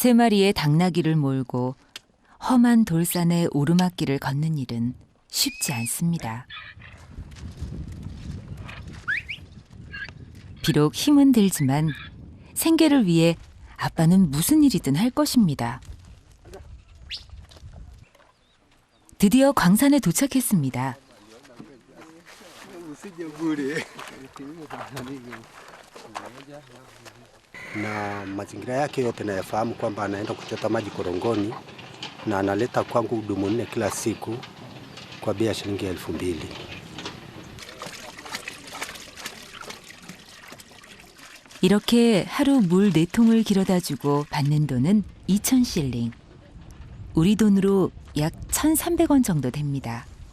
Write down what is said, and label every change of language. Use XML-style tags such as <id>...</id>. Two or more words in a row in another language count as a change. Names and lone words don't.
<ko>세 마리의 당나귀를 몰고 험한 돌산의 오르막길을 걷는 일은 쉽지 않습니다. 비록 힘은 들지만 생계를 위해 아빠는 무슨 일이든 할 것입니다. 드디어 광산에 도착했습니다.</ko> <sw>Na mazingira yake yote nayafahamu kwamba anaenda kuchota maji korongoni na analeta kwangu dumu 4 kila siku kwa bei ya shilingi 2,000.</sw> <ko>이렇게 하루 물 4통을 길어다주고 받는 돈은 2,000실링. 우리 돈으로 약 1,300원 정도 됩니다.</ko>